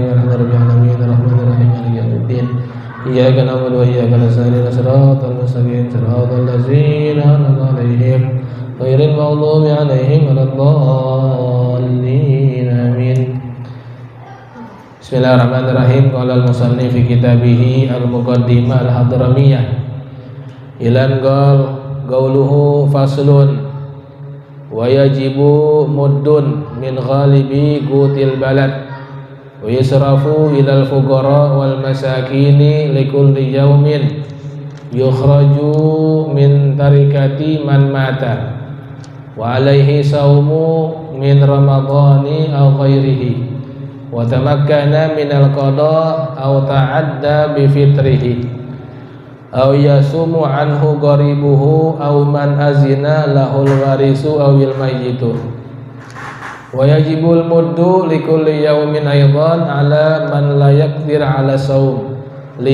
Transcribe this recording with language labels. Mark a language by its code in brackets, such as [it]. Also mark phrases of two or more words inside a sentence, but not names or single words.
[ar] الحمد لله رب العالمين الرحمن الرحيم مالك يوم الدين إياك نعبد وإياك نستعين صراط المستقيم صراط الذين أنعمت عليهم غير المغضوب عليهم ولا الضالين. آمين. بسم الله الرحمن الرحيم. قال المصنف في كتابه المقدمة الحضرمية. إلى قوله فصل ويجب مد من غالب قوت البلد ويصرف إلى الفقراء والمساكين لكل يوم يخرج من تركة من مات وعليه صوم من رمضان أو غيره وتمكن من القضاء أو تعدى بفطره أو يصوم عنه قريبه أو من أذن له الوارث أو الميت. ويجب المد لكل يوم أيضا على من لا يقدر على صوم ل